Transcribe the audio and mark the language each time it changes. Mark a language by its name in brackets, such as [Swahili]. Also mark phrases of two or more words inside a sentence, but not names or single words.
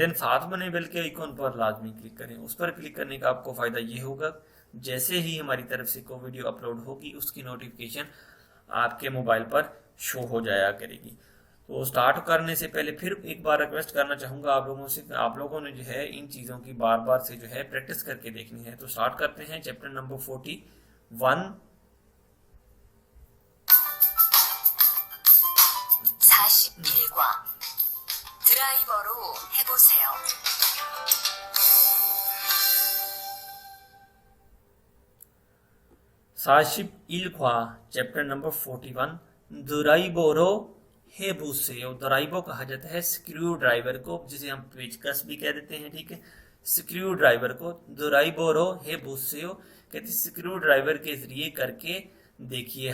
[Hindi] देन साथ बने बेल के आइकॉन पर लाजमी क्लिक करें। उस पर क्लिक करने का आपको फायदा ये होगा, जैसे ही हमारी तरफ से कोई वीडियो अपलोड होगी उसकी नोटिफिकेशन आपके मोबाइल पर शो हो जाया करेगी। तो स्टार्ट करने से पहले फिर एक बार रिक्वेस्ट करना चाहूँगा आप लोगों से, आप लोगों ने जो है इन चीज़ों की बार बार से जो है प्रैक्टिस करके देखनी है। तो स्टार्ट करते हैं [English] chapter number 41. [Korean] 41과 드라이버로 해보세요. 41과 [English] chapter number 41 [Korean] 드라이버로 해보세요. [Hindi] दुराइबो कहा जाता है [English] screw driver [Hindi] को, जिसे हम पेचकस भी कह देते हैं। ठीक है, [English] screw driver [Hindi] को [Korean] 드라이버로 해보세요 [Hindi] कहते [English] screw driver [Hindi] के जरिए करके देखिए।